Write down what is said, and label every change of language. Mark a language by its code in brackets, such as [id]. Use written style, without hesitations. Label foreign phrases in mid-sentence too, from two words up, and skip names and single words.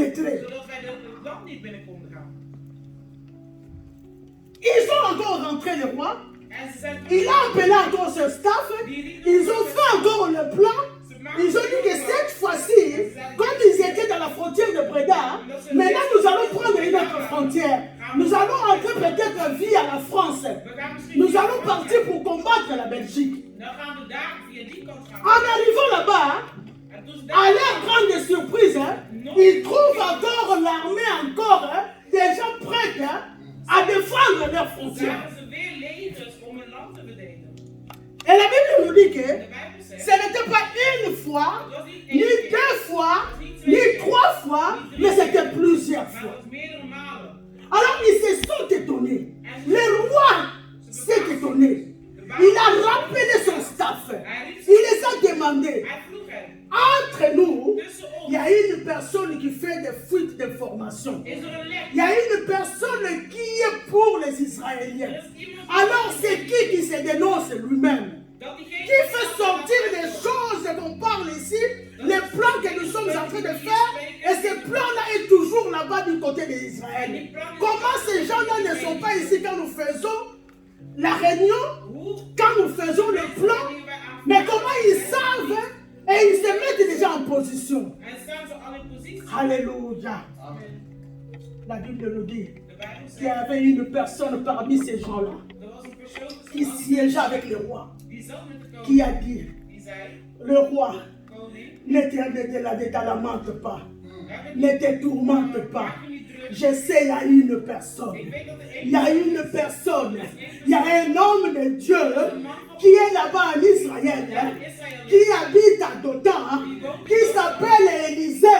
[fr] pénétrer. [nl] zodat wij het land niet binnen konden gaan. [fr] Ils sont encore rentrés, les rois. [nl] En ze zijn [fr] Il a appelé encore ce staff. Ils ont fait encore le plan. Ils ont dit que cette fois-ci, comme ils étaient dans la frontière de Breda, maintenant nous allons prendre une autre frontière. Nous allons entrer peut-être via la France. Nous allons partir pour combattre la Belgique. [nl] Nou gaan we daar via die kant gaan. [fr] En arrivant là-bas, [nl] En toen ze [fr] à [nl] daar [fr] leur grande surprise, ils trouvent encore l'armée encore déjà prête à défendre leurs frontières. [nl] zagen ze weer legers om hun land te verdedigen. [fr] Et la Bible nous dit que [nl] De Bijbel zegt, [fr] ce n'était pas une fois, [nl] het was niet [fr] ni [nl] één keer, [fr] deux fois, ni trois fois, mais c'était plusieurs [nl] maar [fr] fois. [nl] het was meerdere malen. [fr] Alors ils se sont étonnés. Le roi s'est étonné. Il a rappelé son staff. Il les a demandé. [nl] Hij vroeg hen, [fr] Entre nous, [nl] tussen [fr] il y [nl] ons [fr] a une personne qui fait des fuites d'informations. [nl] is er een lek. [fr] Il y a une personne qui est pour les Israéliens. [nl] Er is iemand [fr] Alors c'est qui se dénonce lui-même? [nl] dat diegene [fr] Qui fait sortir les choses qu'on parle ici, les plans que nous sommes en train de faire, et ce plan-là est toujours là-bas du côté des Israéliens. Comment ces gens-là ne sont pas ici quand nous faisons la réunion, [nl] hoe [fr] quand nous faisons le plan, mais comment ils savent et ils se mettent déjà en position. [nl] en staan ze al in positie. [fr] Alléluia. La Bible nous dit [nl] De Bijbel [fr] qu'il y [nl] zegt, [fr] avait une personne parmi ces gens-là [nl] er was een persoon [fr] qui [nl] tussen ons [fr] siégeait avec le roi, [nl] die zat met de [fr] qui a [nl] koning. [fr] dit, [nl] Die zei, [fr] le roi, [nl] koning, [fr] ne te lamente pas, [nl] heb [fr] ne te tourmente pas. [nl] maak je niet druk. [fr] Je sais, il y a une personne. [nl] Ik weet dat er [fr] Il y a [nl] één [fr] une personne. Il y a un homme de Dieu qui est là-bas en Israël, qui habite à Dothan, qui s'appelle Élisée.